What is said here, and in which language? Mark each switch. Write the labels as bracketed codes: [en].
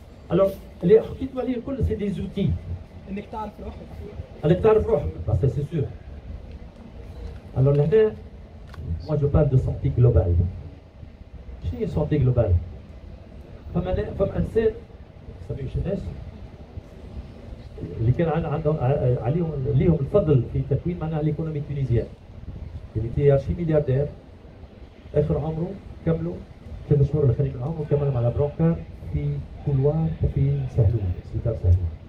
[fr] Alors, [ar] اللي حكيتوا عليه الكل [fr] c'est des outils. [ar] انك تعرف روحك. انك تعرف روحك، [fr] ça c'est sûr. Alors [ar] لهنا [fr] moi je parle de santé globale. [ar] شنو هي santé globale؟ فما انسان نسميه الناس اللي كان عندهم عليهم ليهم الفضل في تكوين معناها ليكونومي تونيزيان. اللي [fr] était archi-milliardaire [ar] اخر عمره كملوا 3 شهور الاخرين من عمره كملوا على برونكار في كولوار في سهلول، سبيطار سهلول.